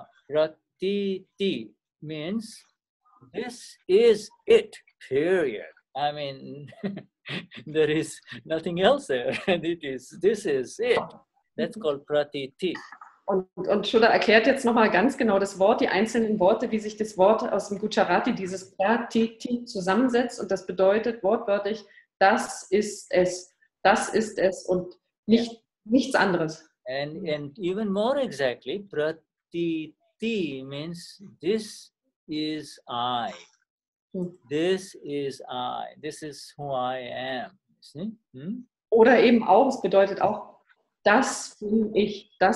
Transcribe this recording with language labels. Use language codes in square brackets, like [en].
[en] Pratiti means this is it, period. I mean, there is nothing else there. This is it. That's called pratiti. [de] Und Shuddha erklärt jetzt nochmal ganz genau das Wort, die einzelnen Worte, wie sich das Wort aus dem Gujarati, dieses pratiti, zusammensetzt. Und das bedeutet wortwörtlich, das ist es und nichts anderes. [en] And even more exactly, pratiti means this is I. This is I. This is who I am. See? [de] Oder eben auch, es bedeutet auch, das bin ich.